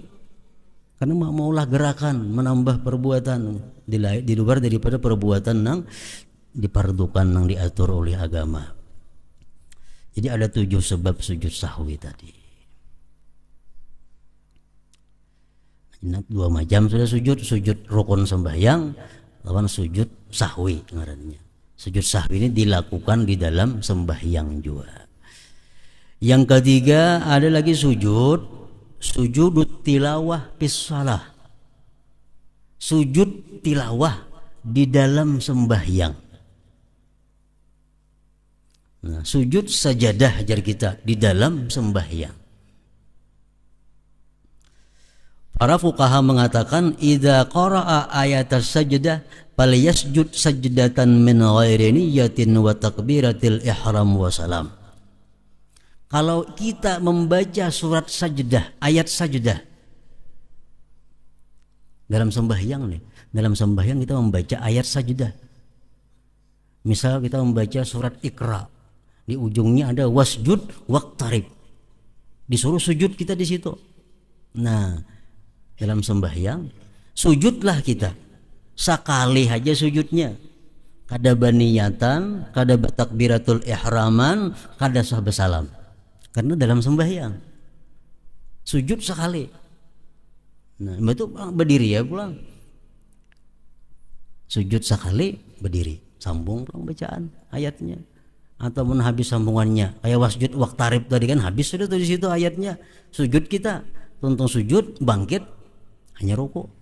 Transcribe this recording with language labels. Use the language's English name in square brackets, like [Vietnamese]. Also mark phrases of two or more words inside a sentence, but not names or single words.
[Indonesian] Karena maulah gerakan menambah perbuatan di luar daripada perbuatan yang dipardukan yang diatur oleh agama. Jadi ada 7 sebab sujud sahwi tadi. Nah, 2 macam sudah sujud rukun sembahyang lawan sujud sahwi ngarannya. Sujud sahwi ini dilakukan di dalam sembahyang juga. Yang ketiga ada lagi sujud tilawah [Arabic] في الصلاة. [Indonesian] Sujud tilawah di dalam sembahyang. Nah, sujud sajadah ajar kita di dalam sembahyang. Para fuqaha mengatakan [Arabic] إذا قرأ آية السجدة فليسجد سجدة من غير نية وتكبيرة الإحرام وسلام. [Indonesian] Kalau kita membaca surat sajdah, ayat sajdah dalam sembahyang nih, dalam sembahyang kita membaca ayat sajdah. Misal kita membaca surat Iqra, di ujungnya ada [Arabic] واسجد واقترب, [Indonesian] disuruh sujud kita di situ. Nah, dalam sembahyang sujudlah kita sekali aja sujudnya, kada baniyatan, kada takbiratul ihraman, kada sahba salam, karena dalam sembahyang sujud sekali. Nah, itu berdiri ya pulang, sujud sekali berdiri, sambung pulang bacaan ayatnya. Ataupun habis sambungannya kayak [Arabic] واسجد واقترب [Indonesian] tadi kan habis sudah tuh di situ ayatnya, sujud kita tuntung sujud bangkit hanya rukuk.